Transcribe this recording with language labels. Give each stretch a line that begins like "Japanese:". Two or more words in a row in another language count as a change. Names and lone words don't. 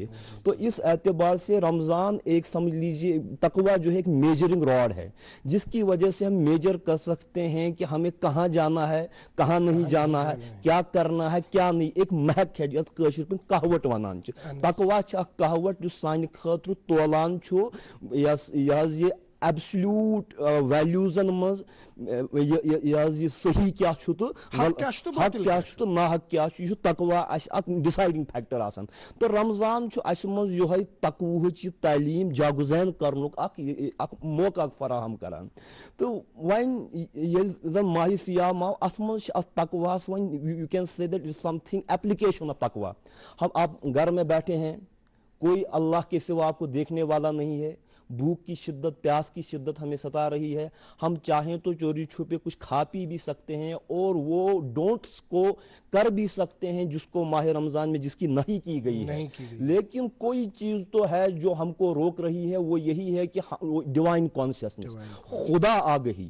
Urdu: تو اس اعتبار سے رمضان ایک سمجھ لیجئے تقویٰ جو ہے ایک
English: measuring rod
Urdu: ہے، جس کی وجہ سے ہم میجر کر سکتے ہیں کہ ہمیں کہاں جانا ہے، کہاں نہیں جانا ہے، کیا کرنا ہے کیا نہیں۔
Kashmiri: ایک محک ہے جس کاشر پہ کہوٹ ونان تقویٰ کہوٹ جو سانہ خاطر تولان چھو یہ ایبسلیوٹ ویلیوزن مز یہ صحیح کیا چھو تو حق کیا چھو تو ناحق کیا چھو، یہ تقویٰ اک
English: deciding factor
Kashmiri: آسان۔ تو رمضان چھو اس مز یہ تقویٰ تعلیم جاگزین کرنک اک موقع فراہم کران۔ تو وین زن ماہ سیام آو ات مز
English: تقویٰ one you can say that is some thing application of تقویٰ۔
Urdu: ہم آپ گھر میں بیٹھے ہیں، کوئی اللہ کے سوا آپ کو دیکھنے والا نہیں ہے، بھوک کی شدت پیاس کی شدت ہمیں ستا رہی ہے، ہم چاہیں تو چوری چھپے کچھ کھا پی بھی سکتے ہیں اور وہ ڈونٹس کو کر بھی سکتے ہیں جس کو ماہ رمضان میں جس کی نہیں کی گئی ہے، لیکن کوئی چیز تو ہے جو ہم کو روک رہی ہے، وہ یہی ہے کہ
English: divine consciousness,
Urdu: خدا آگہی۔